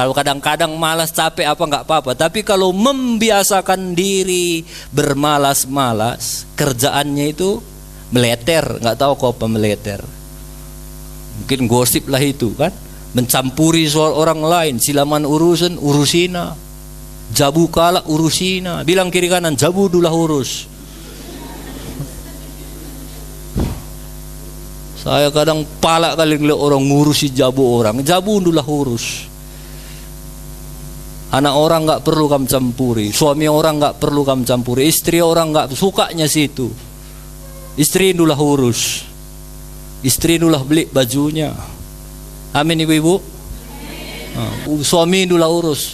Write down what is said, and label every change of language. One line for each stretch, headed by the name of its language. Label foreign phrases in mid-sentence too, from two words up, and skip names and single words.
Indonesian: Kalau kadang-kadang malas capek apa nggak apa-apa. Tapi kalau membiasakan diri bermalas-malas, kerjaannya itu meleter. Nggak tahu kok apa meleter. Mungkin gosip lah itu kan. Mencampuri soal orang lain.
Batak Karo: Silaman urusan urusina. Jabu kala urusina.
Indonesian: Bilang kiri kanan,
Batak Karo: jabu dulah urus.
Indonesian: Saya kadang palak kali ngeliat orang ngurusi jabu orang.
Batak Karo: Jabu dulah urus.
Indonesian: Anak orang nggak perlu kamu campuri. Suami orang nggak perlu kamu campuri. Istri orang nggak sukanya situ. Istri dulah urus. Istri dulah beli bajunya. Amin ibu-ibu. Suami dulah urus.